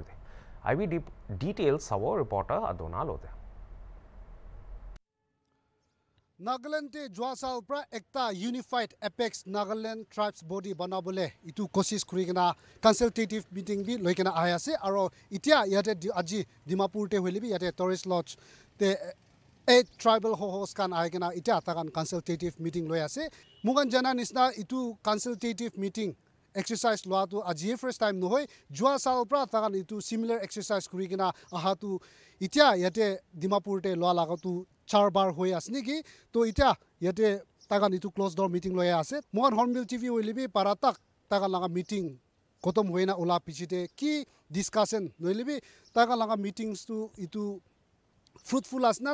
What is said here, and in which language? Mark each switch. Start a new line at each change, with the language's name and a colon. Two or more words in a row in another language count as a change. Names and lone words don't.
English: IB details, Savo reporter Adona Lode.
Naga Pidgin: Nagaland te Jwasa upra ekta Unified Apex Nagaland Tribes Body banabole itu kosis kurigena
English: consultative meeting
Naga Pidgin: bi loikena ayase aro itia yate aji Dimapur te hoilibi yate
English: tourist lodge
Naga Pidgin: te 8
English: tribal host
Naga Pidgin: kan aigena itia takan
English: consultative meeting
Naga Pidgin: loyase mugan jana nisna itu consultative
English: meeting exercise
Naga Pidgin: loa tu aji
English: first time
Naga Pidgin: no hoy Jwasa upra takan itu
English: similar exercise
Naga Pidgin: kurigena ahatu itia yate Dimapur te loa lagatu 4 bar hoy asni ki to ita yate tagan itu closed
English: door meeting
Naga Pidgin: loya ase mohan HornbillTV oilibi paratak tagan laga meeting kotom hoina ola pichite ki discussion noilibi tagan laga meetings tu itu fruitful asna